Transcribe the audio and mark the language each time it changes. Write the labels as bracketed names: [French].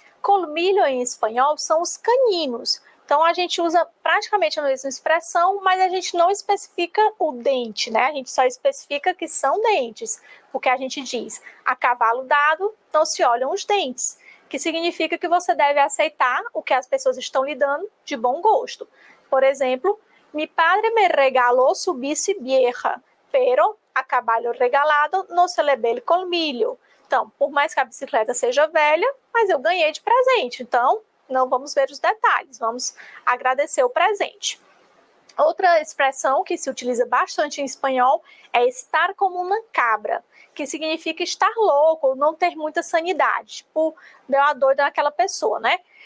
[Portuguese] Colmillo em espanhol são os caninos. Então, a gente usa praticamente a mesma expressão, mas a gente não especifica o dente, né? A gente só especifica que são dentes, porque a gente diz, a cavalo dado não se olham os dentes, que significa que você deve aceitar o que as pessoas estão lhe dando de bom gosto. [Spanish] Por exemplo, mi padre me regaló su bici vieja, pero a caballo regalado no se le ve el colmillo. [Portuguese] Então, por mais que a bicicleta seja velha, mas eu ganhei de presente, então não vamos ver os detalhes, vamos agradecer o presente. Outra expressão que se utiliza bastante em espanhol é estar como uma cabra, que significa estar louco ou não ter muita sanidade, tipo, deu a doida naquela pessoa, né?